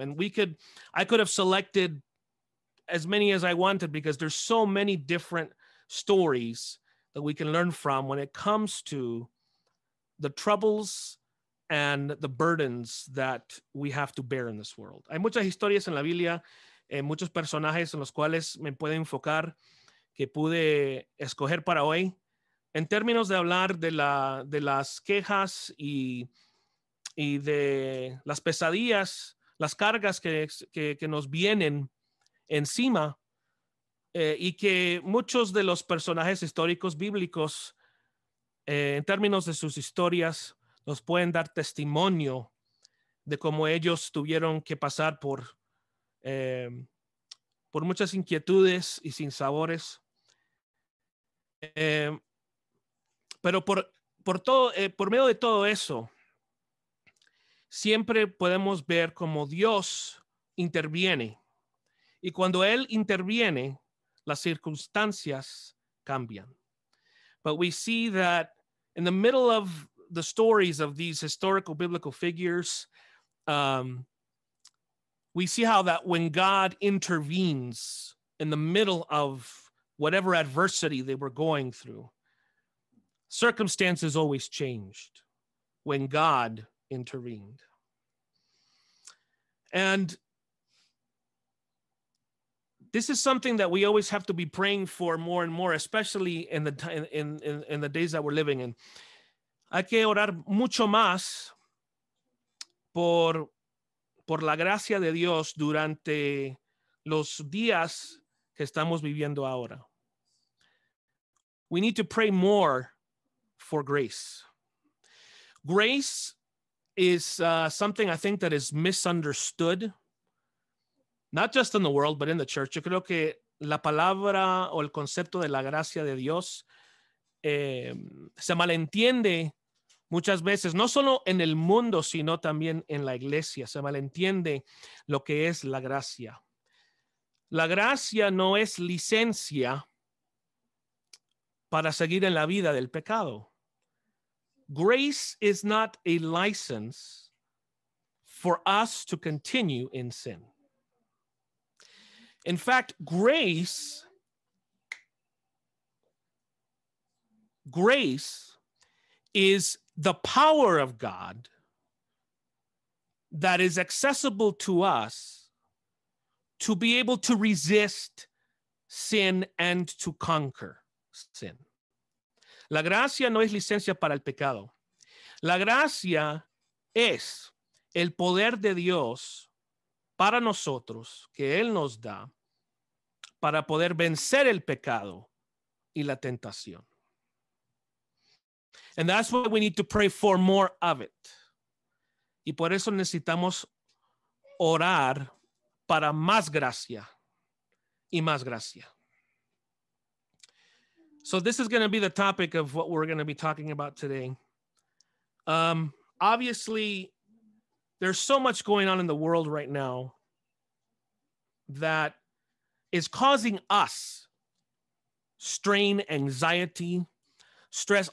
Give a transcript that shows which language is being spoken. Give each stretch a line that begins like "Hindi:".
English: And I could have selected as many as I wanted because there's so many different stories that we can learn from when it comes to the troubles and the burdens that we have to bear in this world.
Spanish: Hay muchas historias en la Biblia, muchos personajes en los cuales me puedo enfocar que pude escoger para hoy en términos de hablar de las quejas y de las pesadillas, las cargas que nos vienen encima y que muchos de los personajes históricos bíblicos en términos de sus historias nos pueden dar testimonio de cómo ellos tuvieron que pasar por muchas inquietudes y sinsabores. Pero por medio de todo eso, siempre podemos ver cómo Dios interviene. Y cuando Él interviene, las circunstancias cambian.
English: But we see that in the middle of the stories of these historical biblical figures, we see how that when God intervenes in the middle of whatever adversity they were going through, circumstances always changed when God intervened. And this is something that we always have to be praying for more and more, especially in the days that we're living in.
Spanish: Hay que orar mucho más por la gracia de Dios durante los días que estamos viviendo ahora.
English: We need to pray more for grace. Grace is something I think that is misunderstood, not just in the world, but in the church.
Spanish: Yo creo que la palabra o el concepto de la gracia de Dios se malentiende muchas veces, no solo en el mundo, sino también en la iglesia. Se malentiende lo que es la gracia. La gracia no es licencia para seguir en la vida del pecado.
English: Grace is not a license for us to continue in sin. In fact, grace is the power of God that is accessible to us to be able to resist sin and to conquer sin.
Spanish: La gracia no es licencia para el pecado. La gracia es el poder de Dios para nosotros que Él nos da para poder vencer el pecado y la tentación.
English: And that's why we need to pray for more of it.
Spanish: Y por eso necesitamos orar para más gracia y más gracia.
English: So this is going to be the topic of what we're going to be talking about today. Obviously, there's so much going on in the world right now that is causing us strain, anxiety, stress.